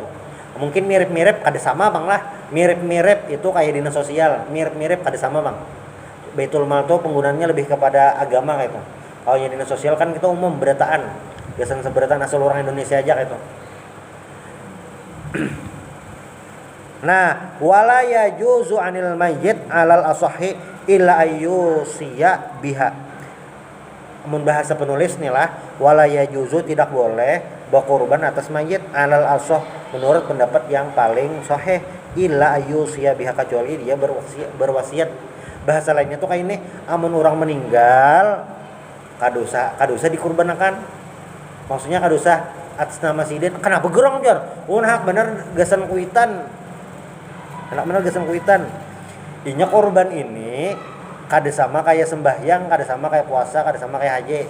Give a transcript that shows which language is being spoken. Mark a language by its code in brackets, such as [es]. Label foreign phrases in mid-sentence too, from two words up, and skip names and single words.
[bjn] Mungkin mirip-mirip kada sama bang lah, mirip-mirip itu kayak dinas sosial, mirip-mirip kada sama bang. [id] Baitul mal tuh penggunaannya lebih kepada agama kayak itu. [bjn] Kalau yang dinas sosial kan kita umum berataan, gasan seberataan asal orang Indonesia aja kayak itu. Nah, [ar] wala yajuzu anil mayyit alal asahi illa ayyusiya biha. [bjn] Mun bahasa penulis nih lah, [ar] wala yajuzu [id] tidak boleh berkorban atas mayit [ar] alal asah [id] menurut pendapat yang paling sahih [ar] illa ayyusiya biha, [id] kecuali dia berwasiat. [bjn] Bahasa lainnya tuh kayak ini, amun orang meninggal kadosa dikurbankan. Maksudnya kadosa atas nama sidin. Kenapa gerong jar? Hak bener gasan kuitan. Enak bener gasan kuitan. Inya korban ini kada sama kayak sembahyang, kada sama kayak puasa, kada sama kayak haji.